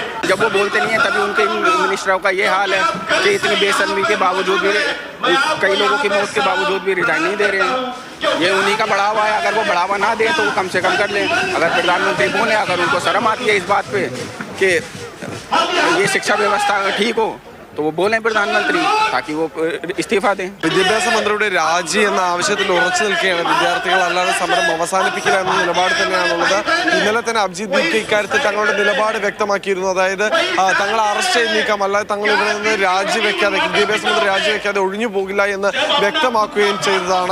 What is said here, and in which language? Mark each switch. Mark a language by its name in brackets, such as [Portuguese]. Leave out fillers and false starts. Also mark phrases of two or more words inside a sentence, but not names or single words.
[Hindi] जब वो बोलते नहीं है तभी उनके मिनिस्टरों का ये हाल है कि इतनी बेशर्मी के बावजूद भी कई लोगों की मौत के बावजूद भी रिजाइन नहीं दे रहे हैं। ये उन्हीं का बढ़ावा है। अगर वो बढ़ावा ना दे तो वो कम से कम कर लें। अगर प्रधानमंत्री बोले, अगर उनको शर्म आती है इस बात पे कि ये शिक्षा व्यवस्था ठीक हो तो वो बोलें प्रधानमंत्री, ताकि वो इस्तीफा दें। [Malayalam] വിദ്യാഭ്യാസ മന്ത്രിയുടെ രാജി എന്ന ആവശ്യത്തിൽ ഉറച്ചു നിൽക്കുകയാണ് വിദ്യാർത്ഥികൾ. അല്ലാതെ സമരം അവസാനിപ്പിക്കില്ല എന്ന നിലപാട് തന്നെയാണുള്ളത്. ഇന്നലെ തന്നെ അഭിജിത് ദീപ്കെ ഇക്കാര്യത്തിൽ തങ്ങളുടെ നിലപാട് വ്യക്തമാക്കിയിരുന്നു. അതായത് തങ്ങൾ അറസ്റ്റ് ചെയ്ത് നീക്കാം, അല്ലാതെ തങ്ങൾ ഇവിടെ നിന്ന് രാജിവെക്കാതെ, വിദ്യാഭ്യാസ മന്ത്രി രാജിവെക്കാതെ ഒഴിഞ്ഞു പോകില്ല എന്ന് വ്യക്തമാക്കുകയും ചെയ്തതാണ്.